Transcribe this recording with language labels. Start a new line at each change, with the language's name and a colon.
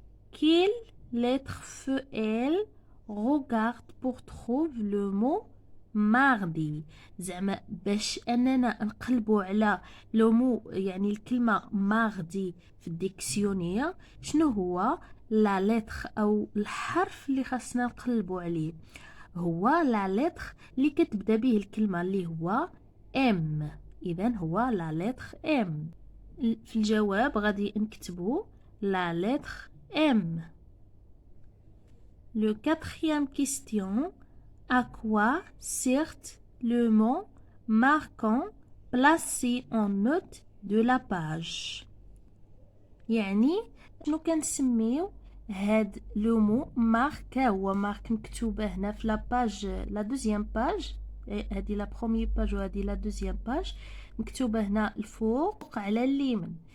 French: Quelle lettre elle regarde pour trouver le mot mardi؟
Arabic: زعما باش اننا نقلبوا على لو مو، يعني الكلمه ماردي في الديكسيونير، شنو هو لا لتر او الحرف اللي خاصنا نقلبوا عليه؟ هو لا لتر اللي كتبدا به الكلمه اللي هو ام. اذا هو لا لتر ام. في الجواب غادي نكتبوا
French: la lettre M. Le quatrième question. À quoi sert le mot marquant placé en note de la page.
Arabic: يعني شنو كنسميو هاد لو مو مارك؟ هو مارك مكتوبه هنا في لاباج، لا دوزيام باج، هادي لا بروميير باج وهادي لا دوزيام باج، مكتوبه هنا الفوق على اليمين.